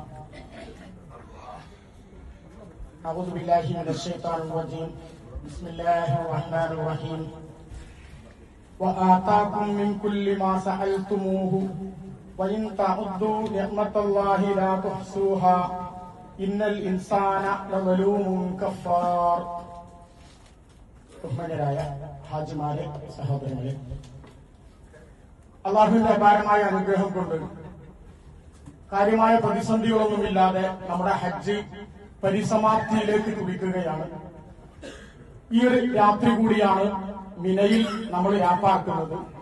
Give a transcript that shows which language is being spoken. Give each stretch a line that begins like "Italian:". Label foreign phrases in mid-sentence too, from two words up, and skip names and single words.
Arabic: أعوذ بالله من الشيطان الرجيم. بسم الله الرحمن الرحيم. وآتاكم من كل ما سألتموه وإن تعدوا نعمة الله لا تحصوها إن الإنسان لظلوم كفار.
Malayalam: ബഹുമാന്യരായ ഹാജിമാരെ, സഹോദരങ്ങളെ, അള്ളാഹുവിന്റെ അപാരമായ അനുഗ്രഹം കൊണ്ട് കാര്യമായ പ്രതിസന്ധികളൊന്നുമില്ലാതെ നമ്മുടെ ഹജ്ജ് പരിസമാപ്തിയിലേക്ക് കുതിക്കുകയാണ്. ഈ ഒരു രാത്രി കൂടിയാണ് മിനയിൽ നമ്മൾ യാപ്പാക്കുന്നത്.